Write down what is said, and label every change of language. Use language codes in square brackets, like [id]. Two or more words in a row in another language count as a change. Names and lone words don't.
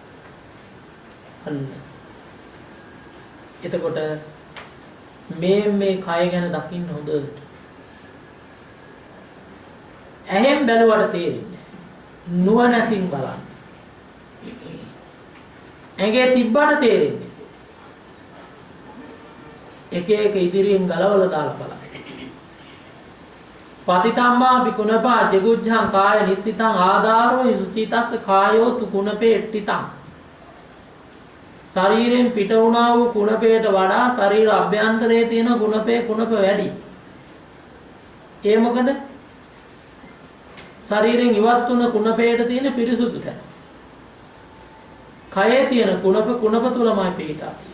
[si] අන්න. එතකොට මේ කය ගැන දකින්න හොඳට. ඇහෙන් බැලුවට තේරෙන්නේ නුවණැසින් බලන්න. ඇඟේ තිබ්බට තේරෙන්නේ එක එක ඉදිරියෙන් ගලවලා දාලා බලන්න. [pi] පතිතම්මා බිකුණපා ජගුජ්ජං කාය නිස්සිතං ආදාරෝ සුචිතස්ස කායෝ තු කුණපේට්ටිතං. [si] ශරීරයෙන් පිට වුණා වූ කුණපේට වඩා ශරීර අභ්‍යන්තරයේ තියෙන කුණප වැඩි. ඒ මොකද? ශරීරයෙන් ඉවත් වුණ කුණපේට තියෙන පිරිසුදු තැන. කයේ තියෙන කුණප තුලමයි පිටා.